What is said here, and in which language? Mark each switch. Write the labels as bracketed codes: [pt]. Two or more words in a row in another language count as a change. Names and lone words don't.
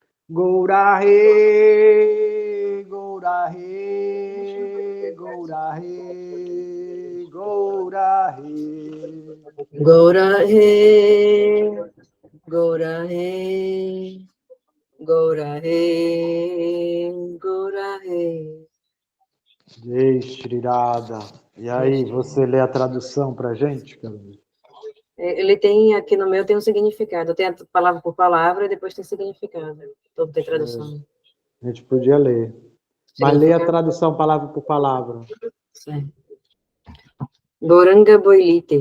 [bn] গৌর হে, গৌর হে, গৌর হে, গৌর হে. গৌর হে, গৌর হে, গৌর হে, গৌর হে. জয় শ্রী রাধা. [pt] E aí, você lê a tradução pra gente, Carolina? Ele tem, aqui no meu, tem um significado. Tem a palavra por palavra e depois tem significado. Todo tem tradução. A gente podia ler. Mas lê a tradução palavra por palavra. Certo. [bn] গৌরাঙ্গ বলিতে.